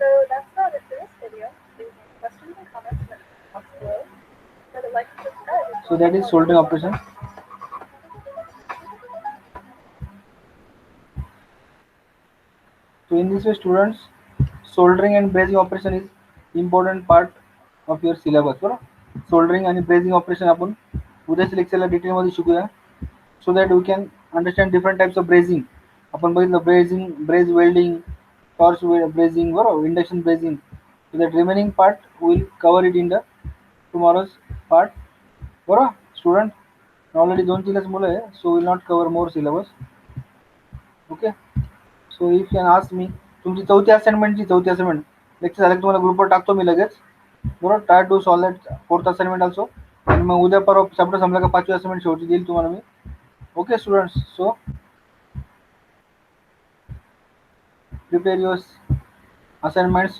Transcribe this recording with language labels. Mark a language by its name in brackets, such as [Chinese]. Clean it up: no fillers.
[English] So that's about it for this video. Leave any questions and comments in the box below. Remember to like and subscribe. So that is soldering operation. So in this way students, soldering and brazing operation is important part of your syllabus. [Marathi] बरोबर. Soldering आणि brazing operation आपण उद्याच्या लेक्चरला detail मध्ये शिकूया, [English] So that we can understand different types of brazing. [Marathi] आपण बघितलं brazing, ब्रेज welding, torch brazing, बरोबर, induction brazing. [English] So that remaining part will cover it in the tomorrow's part. बरोबर student, already [Marathi] 2-3च मुलं आहे, [English] So will not cover more syllabus. Okay. So if can ask me, [Marathi] तुमची चौथी assignment lecture झालं की तुम्हाला ग्रुपवर टाकतो मी लगेच. बरोबर. [English] Try to solve that fourth assignment also. [Marathi] आणि मग उद्या परवा चॅप्टर संपला का 5वी असाइनमेंट शेवटी देईल तुम्हाला मी. [English] okay students, so prepare your assignments